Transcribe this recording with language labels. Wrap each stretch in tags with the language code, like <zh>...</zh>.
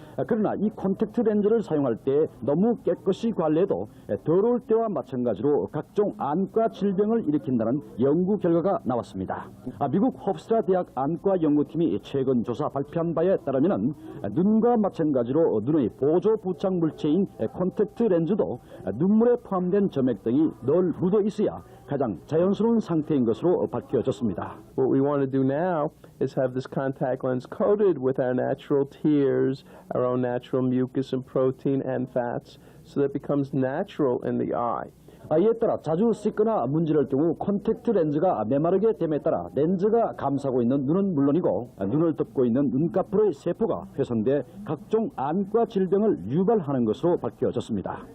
<ko>그러나 이 콘택트 렌즈를 사용할 때 너무 깨끗이 관리해도 더러울 때와 마찬가지로 각종 안과 질병을 일으킨다는 연구 결과가 나왔습니다. 미국 호프스트라 대학 안과 연구팀이 최근 조사 발표한 바에 따르면 눈과 마찬가지로 눈의 보조 부착 물체인 콘택트 렌즈도 눈물에 포함된 점액 등이 늘 묻어 있어야 가장 자연스러운 상태인 것으로 밝혀졌습니다.</ko> <en>What we want to do now is have this contact lens coated with our natural tears, our own natural mucus and protein and fats, so that it becomes natural in the eye.</en> <ko>이에 따라 자주 씻거나 문지를 경우 콘택트 렌즈가 메마르게 됨에 따라 렌즈가 감싸고 있는 눈은 물론이고 눈을 덮고 있는 눈꺼풀의 세포가 훼손돼 각종 안과 질병을 유발하는 것으로 밝혀졌습니다.</ko>